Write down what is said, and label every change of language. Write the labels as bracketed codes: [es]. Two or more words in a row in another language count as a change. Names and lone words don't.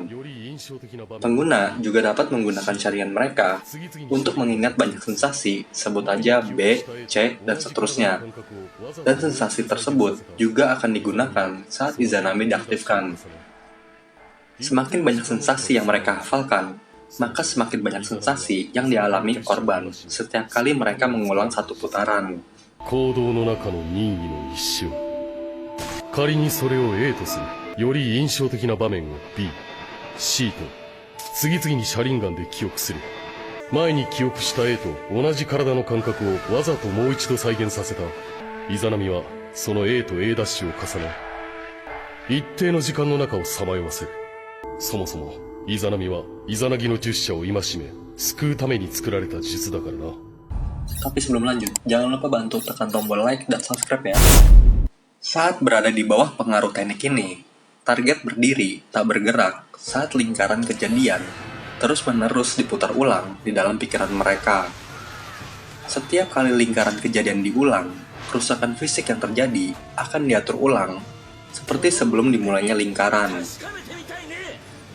[id] Pengguna juga dapat menggunakan jaringan mereka untuk mengingat banyak sensasi, sebut aja B, C, dan seterusnya. Dan sensasi tersebut juga akan digunakan saat Izanami diaktifkan. Semakin banyak sensasi yang mereka hafalkan, maka semakin banyak sensasi yang dialami korban setiap kali mereka mengulang satu putaran. [ja] 行動の中の任意の一瞬。仮にそれを A とするより印象的な場面を B、C と次々にシャリンガンで記憶する。前に記憶した A と同じ体の感覚をわざともう一度再現させた。イザナミはその A と A' を重ね、一定の時間の中をさまよわせる。そもそもイザナミはイザナギの10社を戒め救うために作られた術だからな。 [id] Tapi sebelum lanjut, jangan lupa bantu tekan tombol like dan subscribe ya. Saat berada di bawah pengaruh teknik ini, target berdiri tak bergerak saat lingkaran kejadian terus-menerus diputar ulang di dalam pikiran mereka. Setiap kali lingkaran kejadian diulang, kerusakan fisik yang terjadi akan diatur ulang, seperti sebelum dimulainya lingkaran.